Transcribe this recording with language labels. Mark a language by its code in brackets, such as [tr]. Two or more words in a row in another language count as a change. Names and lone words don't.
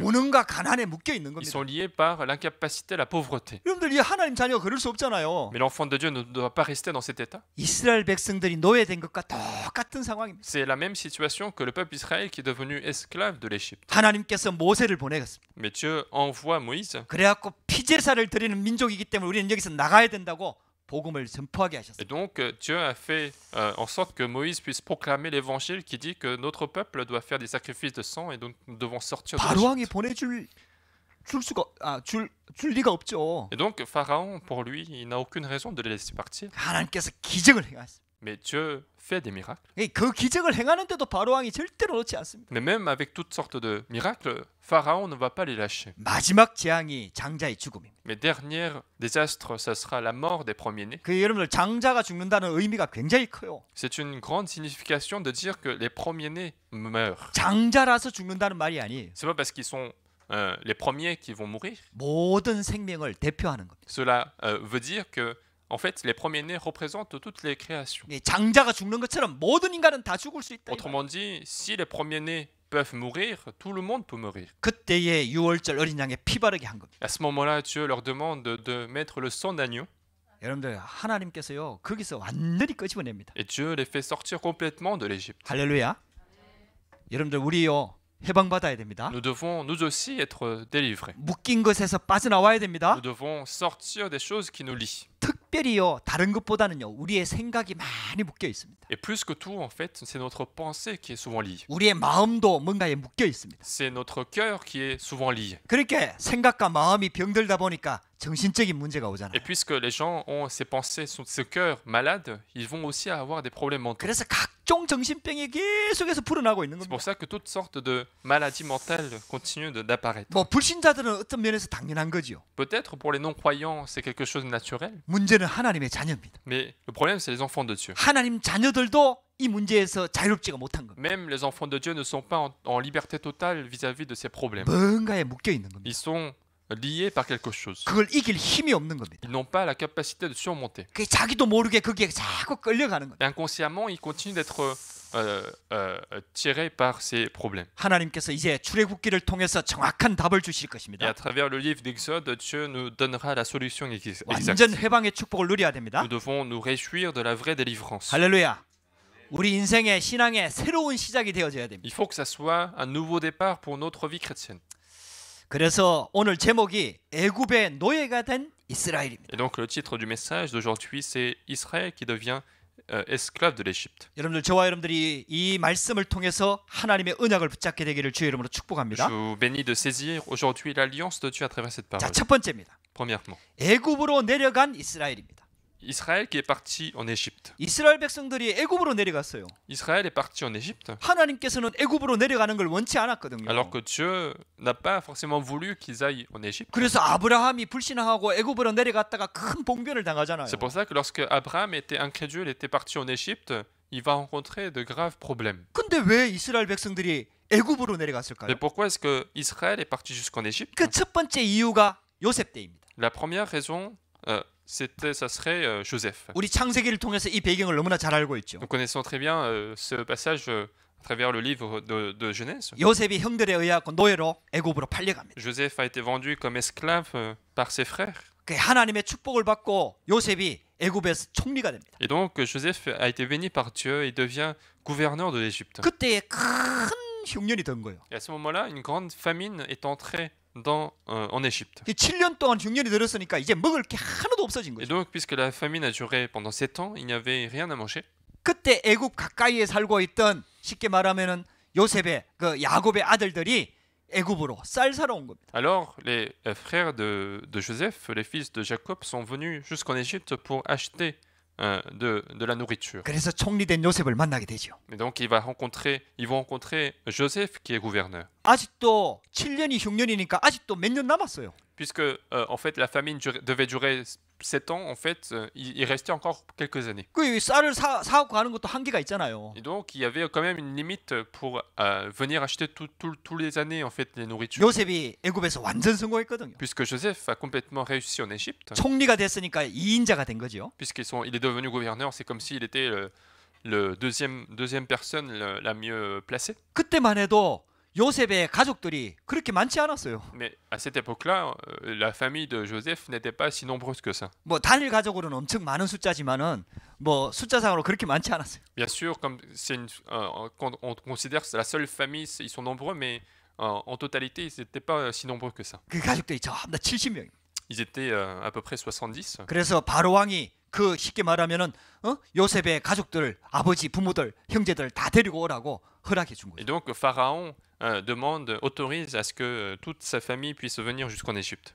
[ko] 무능과 가난에 묶여 있는 [fr] Ils [ko] 겁니다. [fr] sont liés par l'incapacité, la pauvreté. [ko] 여러분들 이 하나님 자녀가 그럴 수 없잖아요. [fr] Mais l'enfant de Dieu ne doit pas rester dans cet état. [ko] 이스라엘 백성들이 노예된 것과 똑같은 상황입니다. [fr] C'est la même situation que le peuple d'Israël qui est devenu esclave de l'Égypte. [ko] 하나님께서 모세를 보내셨습니다. [fr] Mais Dieu envoie Moïse. [ko] 그래갖고 피제사를 드리는 민족이기 때문에 우리는 여기서 나가야 된다고 복음을 전포하게 하셨습니다. [fr] Et donc Dieu a fait en sorte que Moïse puisse proclamer l'évangile qui dit que notre peuple doit faire des sacrifices de sang et donc nous devons sortir de l'Égypte. [ko] 바로왕이 줄 리가 없죠. [fr] Et donc Pharaon, pour lui, il n'a aucune raison de les laisser partir. [ko] 하나님께서 기적을 행하셨습니다. [fr] Mais Dieu fait des miracles. [ko] 그 기적을 행하는데도 바로왕이 절대로 놓지 않습니다. [fr] Mais même avec toutes sortes de miracles, Pharaon ne va pas les lâcher. [ko] 마지막 재앙이 장자의 죽음입니다. [fr] Mais dernier désastre, ça sera la mort des premiers-nés. [ko] 그 여러분들 장자가 죽는다는 의미가 굉장히 커요. [fr] C'est une grande signification de dire que les premiers-nés meurent. [ko] 장자라서 죽는다는 말이 아니에요. [fr] C'est pas parce qu'ils sont les premiers qui vont mourir. [ko] 모든 생명을 대표하는 겁니다. [fr] Cela veut dire que en fait, les premiers-nés représentent toutes les créations. [ko] 장자가 죽는 것처럼 모든 인간은 다 죽을 수 있다. [fr] Autrement dit, si les premiers-nés peuvent mourir, tout le monde peut mourir. [ko] 그때에 유월절 어린 양의 피 바르게 한 겁니다. [fr] À ce moment-là, Dieu leur demande de mettre le sang d'agneau. [ko] 여러분들 하나님께서요 거기서 완전히 끄집어냅니다. [fr] Et Dieu les fait sortir complètement de l'Égypte. [ko] 할렐루야. 여러분들 우리요 해방받아야 됩니다. [fr] Nous devons nous aussi être délivrés. [ko] 묶인 것에서 빠져나와야 됩니다. [fr] Nous devons sortir des choses qui nous lient. [ko] 특별히요 다른 것보다는요 우리의 생각이 많이 묶여 있습니다. [fr] Et plus que tout, en fait, c'est notre pensée qui est souvent liée. [ko] 우리의 마음도 뭔가에 묶여 있습니다. [fr] C'est notre cœur qui est souvent lié. [ko] 그렇게 생각과 마음이 병들다 보니까 정신적인 문제가 오잖아요. [fr] Et puisque les gens ont ces pensées, ce cœur malade, ils vont aussi avoir des problèmes mentaux. [ko] 그래서 각종 정신병이 계속해서 불어나고 있는 [fr] C'est [ko] 겁니다. [fr] pour ça que toutes sortes de maladies mentales continuent d'apparaître. [ko] 뭐 불신자들은 어떤 면에서 당연한 거지요. [fr] Peut-être pour les non-croyants, c'est quelque chose de naturel. [ko] 문제는 하나님의 자녀입니다. [fr] Mais le problème, c'est les enfants de Dieu. [ko] 하나님 자녀들도 이 문제에서 자유롭지가 못한 겁니다. [fr] Même les enfants de Dieu ne sont pas en liberté totale vis-à-vis de ces problèmes. [ko] 뭔가에 묶여 있는 겁니다. [fr] Ils sont liés par quelque chose. [ko] 그걸 이길 힘이 없는 겁니다. [fr] Ils n'ont pas la capacité de surmonter. [ko] 자기도 모르게 거기에 자꾸 끌려가는 겁니다. [fr] Et inconsciemment, ils continuent d'être tirés par ces problèmes. [ko] 하나님께서 이제 출애굽기를 통해서 정확한 답을 주실 [fr] Et à [ko] 것입니다. [fr] travers le livre d'Exode, Dieu nous donnera la solution exacte. [ko] 완전 해방의 축복을 누려야 됩니다. [fr] Nous devons nous réjouir de la vraie délivrance. [ko] 할렐루야. 우리 인생의 신앙의 새로운 시작이 되어져야 됩니다. [fr] Il faut que ça soit un nouveau départ pour notre vie chrétienne. [ko] 그래서 오늘 제목이 애굽의 노예가 된 이스라엘입니다. [fr] Et donc le titre du message d'aujourd'hui, c'est Israël qui devient esclave de l'Égypte. [ko] 여러분들 저와 여러분들이 이 말씀을 통해서 하나님의 언약을 붙잡게 되기를 주의 이름으로 축복합니다. [fr] Je vous bénis de saisir aujourd'hui l'alliance de Dieu à travers cette [ko] 자, [fr] parole. [ko] 첫 번째입니다. [fr] Premièrement, [ko] 애굽으로 내려간 이스라엘입니다. [fr] Israël qui est parti en Égypte. [ko] 이스라엘 백성들이 애굽으로 내려갔어요. [fr] Israël est parti en Égypte [ko] 하나님께서는 애굽으로 내려가는 걸 원치 않았거든요. [fr] alors que Dieu n'a pas forcément voulu qu'ils aillent en Égypte. [ko] 그래서 아브라함이 불신앙하고 애굽으로 내려갔다가 큰 봉변을 당하잖아요. [fr] C'est pour ça que lorsque Abraham était incrédule, était parti en Égypte, il va rencontrer de graves problèmes. [ko] 근데 왜 이스라엘 백성들이 애굽으로 [fr] Mais [ko] 내려갔을까요? [fr] pourquoi est-ce que Israël est parti jusqu'en Égypte? [ko] 그 첫 번째 이유가 요셉 때입니다. [fr] La première raison, ça serait Joseph. [ko] 우리 창세기를 통해서 이 배경을 너무나 잘 알고 있죠. [fr] Nous connaissons très bien ce passage à travers le livre de Genèse. [ko] 요셉이 형들에 의하고 노예로 애굽으로 팔려갑니다. [fr] Joseph a été vendu comme esclave par ses frères. [ko] 그 하나님의 축복을 받고 요셉이 애굽에서 총리가 됩니다. [fr] Et donc Joseph a été béni par Dieu et devient gouverneur de l'Égypte. [ko] 그때에 큰 흉년이 든 거예요. [fr] Et à ce moment-là, une grande famine est entrée en Égypte. [ko] 7년 동안 흉년이 들었으니까 이제 먹을 게 하나도 없어진 [fr] Et [ko] 거죠. [fr] donc, puisque la famine a duré pendant 7 ans, il n'y avait rien à manger. [ko] 그때 애굽 가까이에 살고 있던 쉽게 말하면은 요셉의 그 야곱의 아들들이 애굽으로 쌀 사러 온 겁니다. [fr] Alors, les frères de Joseph, les fils de Jacob, sont venus jusqu'en Égypte pour acheter de la nourriture. [ko] 그래서 총리된 요셉을 만나게 되죠. [fr] Et donc, ils vont rencontrer Joseph qui est gouverneur. [ko] 아직도 7년이 흉년이니까 아직도 몇 년 남았어요. [fr] Puisque, en fait, la famine devait durer 7 ans, en fait, il restait encore quelques années. [ko] 그 쌀을 사갖고 가는 것도 한계가 있잖아요. [fr] Et donc, il y avait quand même une limite pour venir acheter tous les années, en fait, les nourritures. [ko] 요셉이 애굽에서 완전 성공했거든요. [fr] Puisque Joseph a complètement réussi en Égypte, [ko] 총리가 됐으니까 2인자가 된 거죠. [fr] il est devenu gouverneur, c'est comme s'il était le deuxième personne la mieux placée. [ko] 그때만 해도 요셉의 가족들이 그렇게 많지 않았어요. [fr] Mais à cette époque-là, la famille de Joseph n'était pas si nombreuse que ça. [ko] 뭐 단일 가족으로는 엄청 많은 숫자지만은 뭐 숫자상으로 그렇게 많지 않았어요. [fr] Bien sûr, comme quand on considère que c'est la seule famille, ils sont nombreux, mais en totalité, ils n'étaient pas si nombreux que ça. [ko] 그 가족들이 전부 다 70명이에요. [fr] Ils étaient à peu près 70. [ko] 그래서 바로 왕이 그 쉽게 말하면은 요셉의 가족들, 아버지, 부모들, 형제들 다 데리고 오라고 허락해 준 [fr] Et [ko] 거죠. [fr] donc, Pharaon autorise à ce que toute sa famille puisse venir jusqu'en Égypte.